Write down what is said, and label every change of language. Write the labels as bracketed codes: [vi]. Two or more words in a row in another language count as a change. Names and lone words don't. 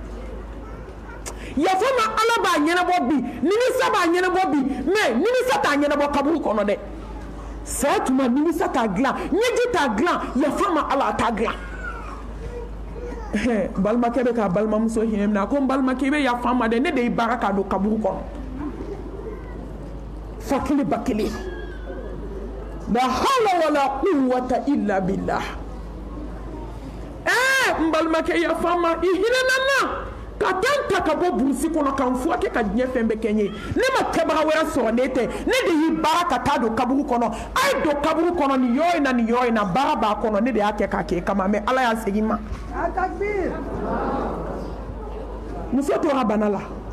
[bm] yafa ma ala b'a ɲɛnabɔ bi nimisa b'a ɲɛnabɔ bi mais nimisa t'a ɲɛnabɔ kaburu kɔnɔ dɛ saya tuma nimisa t'a dilan ɲɛji t'a dilan yafa ma ala a t'a dilan balimakɛ bɛ k'a balimamuso hinɛ minɛ a ko n balimakɛ i bɛ yafa ma dɛ ne de y'i baara k'a don kaburu kɔnɔ fa kelen ba kelen [ar] لا حول ولا قوة إلا بالله [bm] n balimakɛ yafa ma i hinɛna n na ka taa n ta ka bɔ burusi kɔnɔ ka n furakɛ ka diɲɛ fɛn bɛɛ kɛ n ye ne ma kɛbaga wɛrɛ sɔrɔ ne tɛ ne de y'i baara ka taa don kaburu kɔnɔ a ye don kaburu kɔnɔ nin yɔrɔ in na nin yɔrɔ in na baara b'a kɔnɔ ne de y'a kɛ k'a kɛ kama mais ala y'a segin ma muso tora bana la